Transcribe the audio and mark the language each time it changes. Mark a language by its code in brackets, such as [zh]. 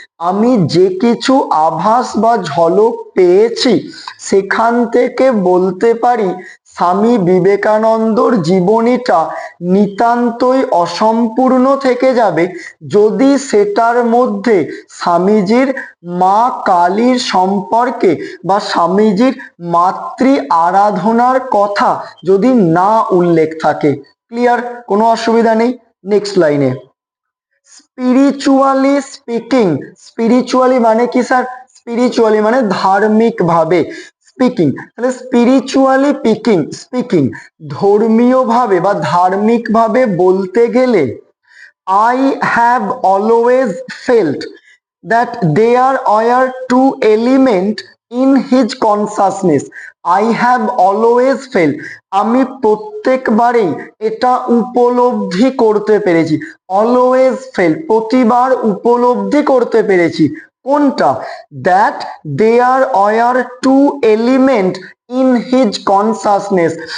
[bn] আমি যে কিছু আভাস বা ঝলক পেয়েছি, সেখান থেকে বলতে পারি স্বামী বিবেকানন্দর জীবনীটা নিতান্তই অসম্পূর্ণ থেকে যাবে যদি সেটার মধ্যে স্বামীজির মা কালীর সম্পর্কে বা স্বামীজির মাতৃ আরাধনার কথা যদি না উল্লেখ থাকে। ক্লিয়ার? কোনো অসুবিধা নেই। নেক্সট লাইনে, স্পিরিচুয়ালি স্পিকিং, স্পিরিচুয়ালি মানে কি স্যার? স্পিরিচুয়ালি মানে ধার্মিক ভাবে, স্পিকিং। তাহলে স্পিরিচুয়ালি স্পিকিং ধর্মীয় ভাবে বা ধার্মিক ভাবে বলতে গেলে, [en] I have always felt that there are two elements in his consciousness. I have always felt, [bn] আমি প্রত্যেকবারেই এটা উপলব্ধি করতে পেরেছি। অলওয়েজ ফেল্ট, প্রতিবার উপলব্ধি করতে পেরেছি। কোনটা? [en] That there are two element in his consciousness.